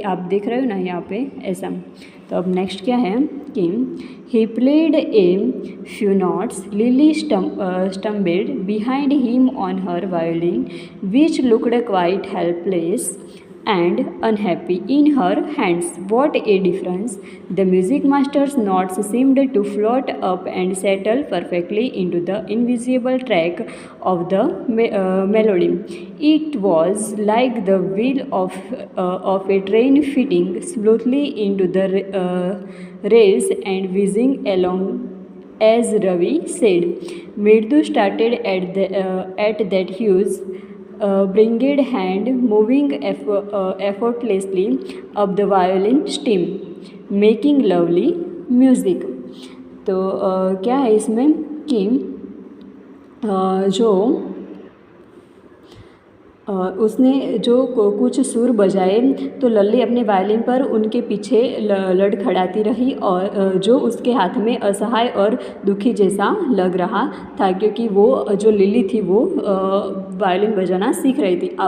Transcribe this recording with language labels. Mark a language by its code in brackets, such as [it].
[hi] आप देख रहे हो ना यहाँ पे ऐसा। तो अब नेक्स्ट क्या है कि [en] he played a few notes. Lily stumbled behind him on her violin, which looked quite helpless and unhappy in her hands. What a difference! The music master's notes seemed to float up and settle perfectly into the invisible track of the melody. It was like the wheel of a train fitting smoothly into the rails and whizzing along. As Ravi said, Mridu started at that huge bringed hand, moving effortlessly up the violin stem, making lovely music. [hi] तो क्या है इसमें कि जो उसने जो कुछ सुर बजाए तो लल्ली अपने वायलिन पर उनके पीछे लड़खड़ाती रही और जो उसके हाथ में असहाय और दुखी जैसा लग रहा था, क्योंकि वो जो लिली थी वो वायलिन बजाना सीख रही थी।